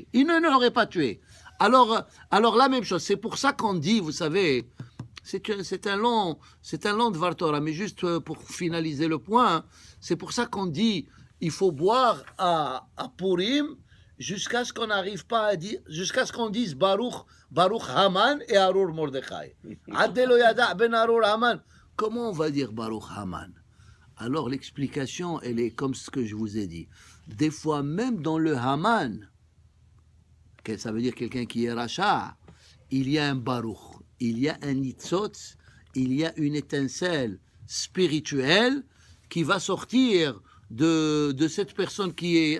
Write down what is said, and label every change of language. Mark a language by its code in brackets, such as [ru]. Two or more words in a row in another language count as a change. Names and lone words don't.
[fr] Il ne l'aurait pas tué. Alors la même chose. C'est pour ça qu'on dit, vous savez, c'est un long [he] דבר תורה, [fr] mais juste pour finaliser le point, c'est pour ça qu'on dit, il faut boire à Purim jusqu'à ce qu'on n'arrive pas à dire, jusqu'à ce qu'on dise [he] ברוך המן [fr] et [he] ארור מרדכי. עד דלא ידע בין ארור המן. [fr] Comment on va dire [he] ברוך המן? [fr] Alors l'explication, elle est comme ce que je vous ai dit. Des fois, même dans le Haman, ça veut dire quelqu'un qui est rachat, il y a un Baruch, il y a un nitzotz, il y a une étincelle spirituelle qui va sortir de cette personne qui est...